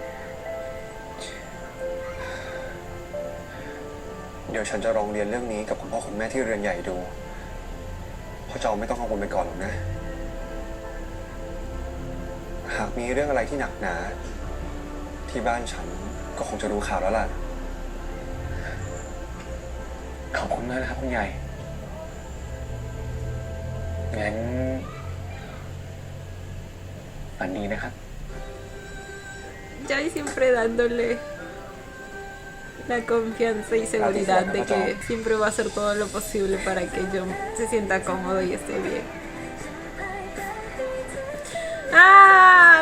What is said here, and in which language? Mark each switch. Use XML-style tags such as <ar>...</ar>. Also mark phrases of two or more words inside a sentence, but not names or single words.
<th>เดี๋ยวฉันจะลองเรียนเรื่องนี้กับคุณพ่อคุณแม่ที่เรือนใหญ่ดูพ่อเจ้าไม่ต้องกังวลไปก่อนหรอกนะ หากมีเรื่องอะไรที่หนักหนา ที่บ้านฉันก็คงจะรู้ข่าวแล้วล่ะ ขอบคุณมากนะครับคุณใหญ่ งั้นฝันดีนะครับ</th> <es>Jai siempre dándole la confianza y seguridad de que siempre va a hacer todo lo posible para que John se sienta cómodo y esté bien. ¡Ah!</es>